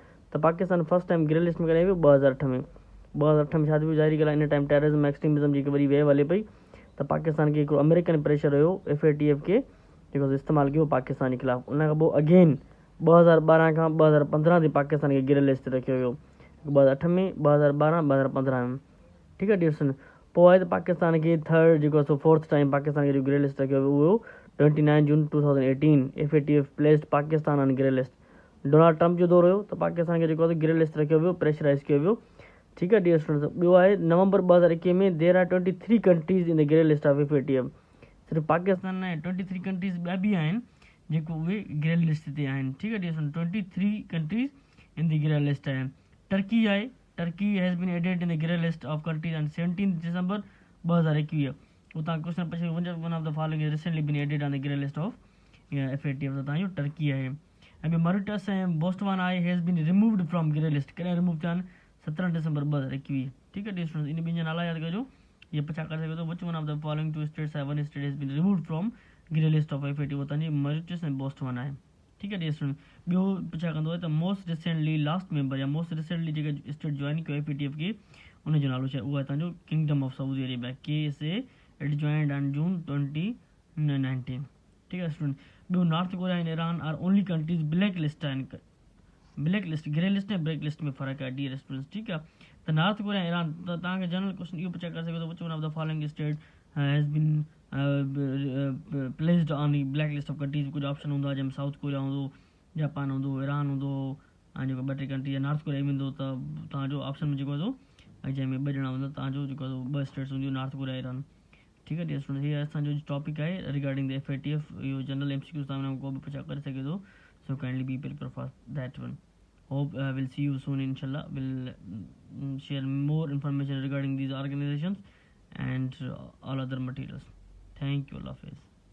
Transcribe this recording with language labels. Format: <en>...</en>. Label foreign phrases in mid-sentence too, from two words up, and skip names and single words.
<sd>त पाकिस्तान</sd> <en>first time grey list</en> <sd>में कॾहिं वियो 2008 में। 2008 में छा थी ज़ाहिरी ॻाल्हि आहे,</sd> <en>in time terrorism extremism</en> <sd>जी वरी वेव हले पई, त पाकिस्तान खे हिकिड़ो</sd> <en>American pressure</en> <sd>हुयो FATF खे जेको इस्तेमालु कयो पाकिस्तान जे ख़िलाफ़ु। उन खां पोइ अगेन 2012 खां 2015 ताईं पाकिस्तान खे</sd> <en>grey list</en> <sd>रखियो वियो, 2008 में, 2012, 2015 में। ठीकु आहे डियर, पोइ आहे त पाकिस्तान खे थर्ड जेको आहे</sd> <en>fourth time</en> <sd>पाकिस्तान खे जो</sd> <en>grey list</en> <sd>रखियो वियो उहो 29 जून 2018।</sd> <en>FATF placed Pakistan on grey list.</en> <sd>डोनाल्ड ट्रम्प जो दौर हुयो त पाकिस्तान खे जेको आहे</sd> <en>grey list</en> <sd>रखियो वियो, प्रेशराइज़ कयो वियो। ठीकु आहे</sd> <en>dear students,</en> <sd>ॿियो आहे नवंबर 2021 में</sd> <en>there are 23 countries in the grey list of FATF.</en> <sd>सिर्फ़ु पाकिस्तान ऐं 23 कंट्रीज़ ॿिया बि आहिनि जेको उहे</sd> <en>grey list</en> <sd>ते आहिनि। ठीकु आहे</sd> <en>dear student, 23 countries in the grey list आहिनि। टर्की आहे, Turkey has been added in the grey list of countries on 17 December 2021.</en> <sd>उतां क्वेश्चन पुछे</sd> <en>one of the following is recently been added on the grey list of FATF.</en> <sd>त तव्हांजो टर्की आहे। ऐं ॿियो मॉरिटस ऐं बोस्टवाना आहे,</sd> <en>has been removed from grey list.</en> <sd>कॾहिं रिमूव थिया आहिनि, 17 दिसंबर 2021। ठीकु आहे</sd> <en>dear students,</en> <sd>इन ॿिनि जा नाला यादि कजो। इहे पुछा करे सघो थो,</sd> <en>which one of the following 2 states आहे, one state has been removed from grey list of FATF.</en> <sd>तव्हांजी मॉरिटस ऐं बोस्टवाना आहे। ठीकु आहे</sd> <en>dear student,</en> <sd>ॿियो पुछा कंदो आहे त</sd> <en>most recently last member</en> <sd>या</sd> <en>most recently</en> <sd>जेके स्टेट जॉइन कयो FATF खे, उनजो नालो छा आहे, उहो आहे तव्हांजो किंगडम ऑफ सऊदी अरेबिया, KSA।</sd> <en>it joined on June 2019.</en> <sd>ठीकु आहे</sd> <en>स्टूडेंट, ॿियो North Korea and Iran are only countries black list आहिनि। black list, grey list</en> <sd>ऐं</sd> <en>black list</en> <sd>में फ़र्क़ु आहे</sd> <en>dear students.</en> <sd>ठीकु आहे, त नॉर्थ कोरिया ऐं ईरान, त तव्हांखे</sd> <en>general question</en> <sd>इहो पुछा करे सघे थो,</sd> <en>which one of the following state has been placed on the black list of countries.</en> <sd>कुझु ऑप्शन हूंदो आहे जंहिंमें साउथ कोरिया हूंदो, जापान हूंदो, ईरान हूंदो, ऐं जेको 2-3 कंट्री आहे नॉर्थ कोरिया वेंदो, त तव्हांजो ऑप्शन में जेको आहे ऐं जंहिंमें 2 ॼणा हूंदा तव्हांजो जेको आहे 2 स्टेट्स हूंदियूं, नॉर्थ कोरिया ईरान। ठीकु आहे</sd> <en>dear student,</en> <sd>हीअ असांजो टॉपिक आहे</sd> <en>regarding the FATF.</en> <sd>इहो</sd> <en>general MCQs</en> <sd>तव्हां को बि पुछा करे सघे थो,</sd> <en>so kindly be prepare for that one. Hope we'll see you soon, inshallah. We'll share more information regarding these organizations and all other materials. Thank you, Allah Hafiz.</en>